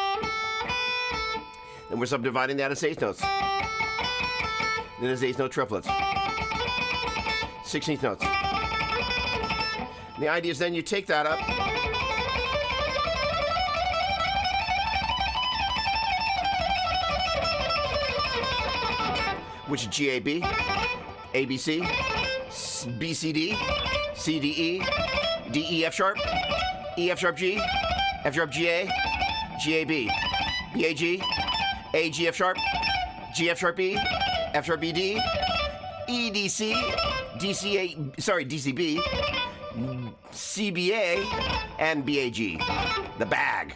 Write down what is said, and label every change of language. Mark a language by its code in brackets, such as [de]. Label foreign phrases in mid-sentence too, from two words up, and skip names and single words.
[en] Then we're subdividing that as eighth notes. Then there's eighth note triplets. 16th notes. The idea is then you take that up. Which is G-A-B, A-B-C, B-C-D, C-D-E, D-E-F sharp, E-F sharp G, F sharp G-A, G-A-B, B-A-G, A-G-F sharp, G-F sharp E, F sharp E-D, E-D-C, D-C-A, sorry, D-C-B, C-B-A, and B-A-G, the bag.